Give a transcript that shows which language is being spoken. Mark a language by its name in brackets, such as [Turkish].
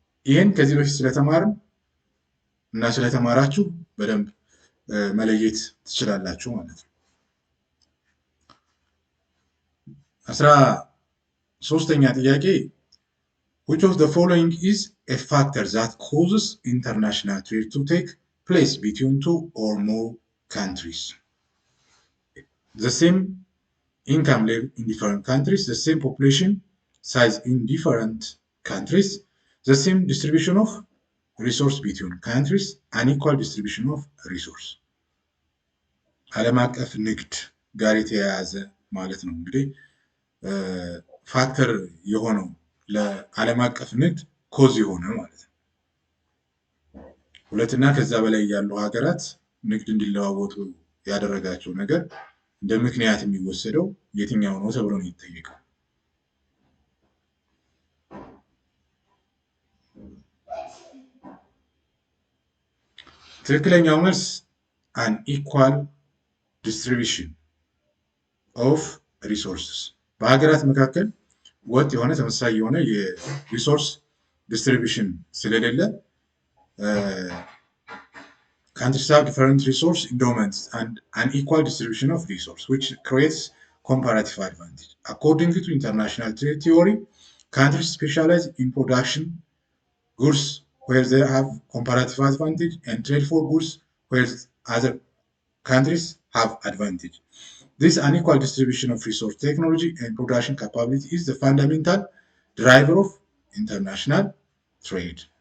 [Amharic] ይህን ከዚህ በፊት ስለተማርን እና ስለተማራችሁ በደንብ መለየት ትችላላችሁ ማለት ነው። 13ኛ ጥያቄ [English] which of the following is a factor that causes international trade to take place between two or more countries? The same income level in different countries, the same population size in different countries, the same distribution of resource between countries, unequal distribution of resource. [Amharic] ዓለም አቀፍ ንግድ ጋር የተያያዘ ማለት ነው። እንግዲህ ፋክተር የሆነው ለዓለም አቀፍ ንግድ ኮዝ የሆነ ማለት ነው። ሁለትና ከዛ በላይ ያሉ ሀገራት ንግድ እንዲለዋወጡ ያደረጋቸው ነገር እንደ ምክንያት የሚወሰደው የትኛው ነው ተብሎ ነው የሚጠየቀው። ትክክለኛው መልስ [English] an equal distribution of resources [Amharic] በሀገራት መካከል ወጥ የሆነ ተመሳሳይ የሆነ የሪሶርስ ዲስትሪቢዩሽን ስለሌለ [English] countries have different resource endowments and unequal distribution of resource which creates comparative advantage. According to international trade theory, countries specialize in production goods where they have comparative advantage and trade for goods where other countries have advantage. This unequal distribution of resource, technology and production capability is the fundamental driver of international trade.